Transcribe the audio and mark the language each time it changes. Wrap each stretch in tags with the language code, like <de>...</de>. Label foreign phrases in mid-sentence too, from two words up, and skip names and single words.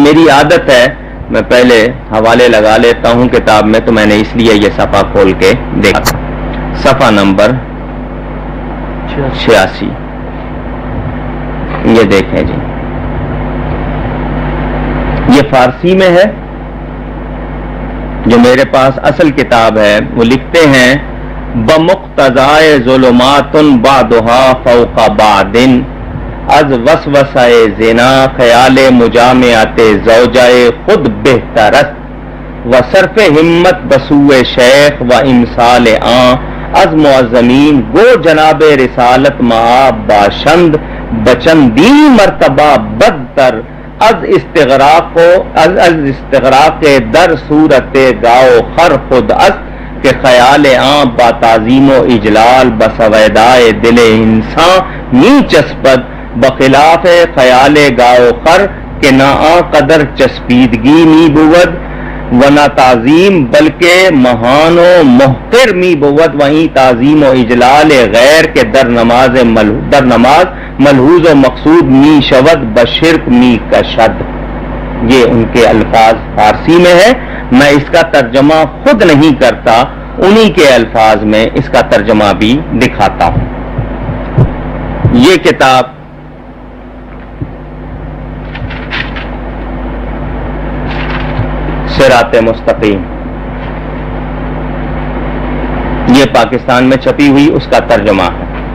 <ur>میری عادت ہے میں پہلے حوالے لگا لیتا ہوں کتاب میں، تو میں نے اس لیے یہ صفحہ کھول کے دیکھا۔ صفحہ نمبر 86 یہ دیکھیں جی، یہ فارسی میں ہے جو میرے پاس اصل کتاب ہے۔ وہ لکھتے ہیں:</ur> <fa>بمقتضائے ظلمات بعدها فوق بعد، از وسوسہ زنا خیال مجامعت زوجائے خود بہتر است، و صرف ہمت بسوء شیخ و امثال آن از معظمین گو جناب رسالت معاب باشند بچندی مرتبہ بدتر از استغراق در صورت گاؤ خر خود است، کہ خیال آن با تعظیم و اجلال بسویدائے دل انسان نی چسپد، بخلاف خیال گاؤ خر کہ نہ آن قدر چسپیدگی می بود و نہ تعظیم بلکہ مہان و محتر می بود، وہیں تعظیم و اجلال غیر کے در نماز ملحوظ و مقصود می شود بشرک می کشد۔</fa> <ur>یہ ان کے الفاظ فارسی میں ہے، میں اس کا ترجمہ خود نہیں کرتا، انہی کے الفاظ میں اس کا ترجمہ بھی دکھاتا ہوں۔ یہ کتاب صراط مستقیم یہ پاکستان میں چھپی ہوئی اس کا ترجمہ ہے۔</ur>